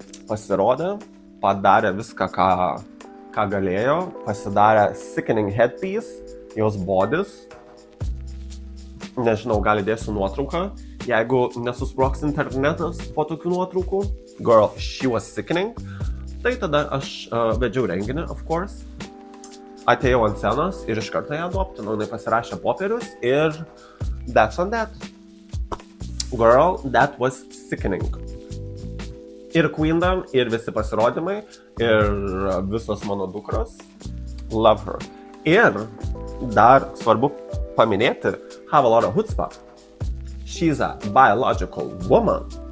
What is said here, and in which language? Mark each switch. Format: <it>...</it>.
<lt>pasirodė, padarė viską, ką galėjo, pasidarė</lt> <en>sickening headpiece,</en> <lt>jos bodys, nežinau, gal įdėsiu nuotrauką, jeigu nesusproks internetas po tokių nuotraukų.</lt> <en>Girl, she was sickening.</en> <lt>Tai tada aš vedžiau renginį,</lt> <en>of course.</en> <lt>Atėjau ant scenos ir iš karto ją adoptinau. Jinai pasirašė popierius ir</lt> <en>that's on that. Girl, that was sickening.</en> <lt>Ir Queendom, ir visi pasirodymai, ir visos mano dukros.</lt> <en>Love her.</en> <lt>Ir dar svarbu paminėti Have a Lot of Chutzpah.</lt> <en>She's a biological woman.</en>